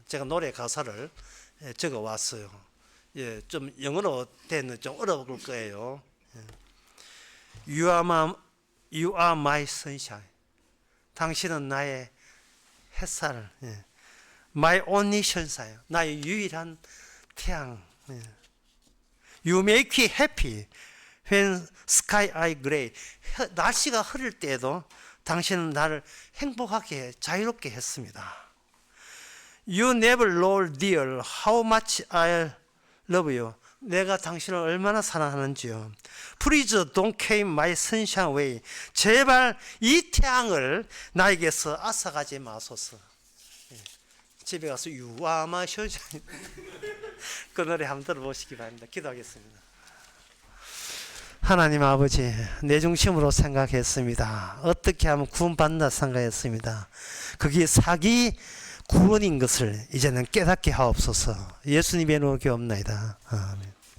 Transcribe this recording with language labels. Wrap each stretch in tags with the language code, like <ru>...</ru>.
<ko>제가 노래 가사를 적어 왔어요. 좀 영어로 되는 좀 어려울 거예요.</ko> <en>You are my sunshine.</en> <ko>당신은 나의 햇살,</ko> <en>my only sunshine.</en> <ko>나의 유일한 태양.</ko> <en>You make me happy when sky is gray.</en> <ko>날씨가 흐릴 때에도 당신은 나를 행복하게 자유롭게 했습니다.</ko> <en>You never know dear how much I love you.</en> <ko>내가 당신을 얼마나 사랑하는지요.</ko> <en>Please don't take my sunshine away.</en> <ko>제발 이 태양을 나에게서 앗아가지 마소서. 집에 가서</ko> <en>You are my sunshine.</en> <ko>그 노래 한번 들어보시기 바랍니다. 기도하겠습니다. 하나님 아버지, 내 중심으로 생각했습니다. 어떻게 하면 구원받는다 생각했습니다. 그게 사기 구원인 것을 이제는 깨닫게 하옵소서. 예수님의 이름으로 기도합나이다. 아멘.</ko>